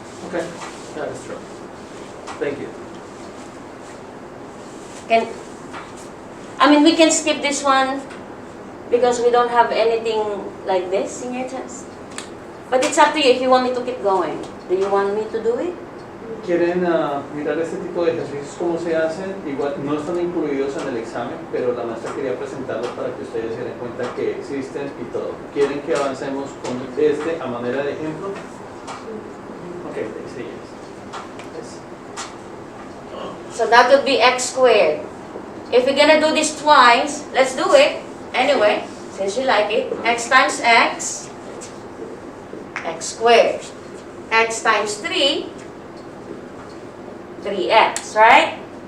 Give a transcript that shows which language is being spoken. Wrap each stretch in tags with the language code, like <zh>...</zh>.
<en>Okay, that is true. Thank you. We can skip this one because we don't have anything like this in your test. But it's up to you if you want me to keep going. Do you want me to do it?</en> <es>¿Quieren mirar este tipo de ejercicios cómo se hacen? Igual no están incluidos en el examen, pero la maestra quería presentarlos para que ustedes se den cuenta que existen y todo. ¿Quieren que avancemos con este a manera de ejemplo?</es> <en>Ok, they say yes. So that would be x squared. If we're gonna do this twice, let's do it anyway, since you like it. X times x, x squared. X times 3, 3x, right?</en>